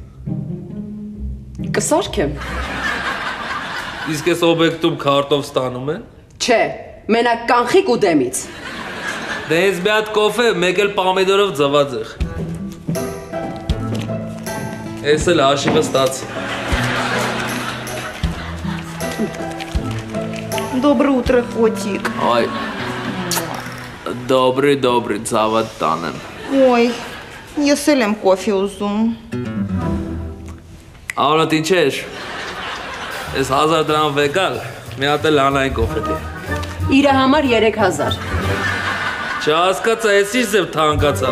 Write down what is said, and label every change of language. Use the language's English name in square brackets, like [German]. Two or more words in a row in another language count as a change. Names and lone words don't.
[Armenian] Կսարքեմ Իսկ ես օբյեկտում քարտով ստանում են Չէ, մենակ կանխիկ ու դեմից Դե ես մի հատ կոֆե, մեկ էլ պամիդորով ձվածեղ Ես էլ հաշիվը ստացի [Russian] Доброе утро, котик. [Armenian] Այ Добрый, ցավատ տանեմ Ой, ես էլ եմ կոֆե ուզում։ Անոտ ինչ ես Ես 1000 դրամ վեկալ, մի հատ էլ անային կոֆե դի Իրա համար 3000 Չհասկացա, էս ինչ ձև թանկացավ։